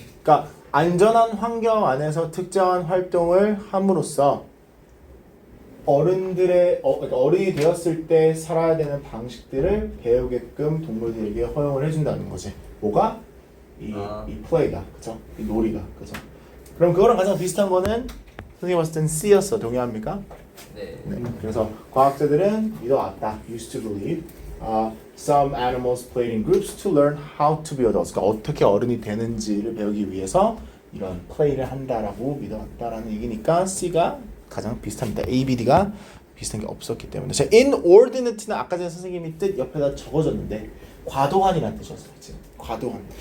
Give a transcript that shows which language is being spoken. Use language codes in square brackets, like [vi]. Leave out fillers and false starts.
[ko] 그러니까 안전한 환경 안에서 특정한 활동을 함으로써 그러니까 어른이 되었을 때 살아야 되는 방식들을 배우게끔 동물들에게 허용을 해준다는 거지. 뭐가? 이 플레이가, 그죠? 이 놀이가, 그죠? 그럼 그거랑 가장 비슷한 거는 선생님 봤을 땐 C였어. 동의합니까? 네. 네. 그래서 과학자들은 믿어왔다. [en] Used to believe. Some animals played in groups to learn how to be adults. [ko] 그러니까 어떻게 어른이 되는지를 배우기 위해서 이런 플레이를 한다라고 믿어왔다라는 얘기니까 C가 가장 비슷합니다. A, B, D가 비슷한 게 없었기 때문에. 자, inordinate는 아까 전에 선생님이 뜻 옆에다 적어줬는데 과도한이라는 뜻이었어요. 지금 과도한.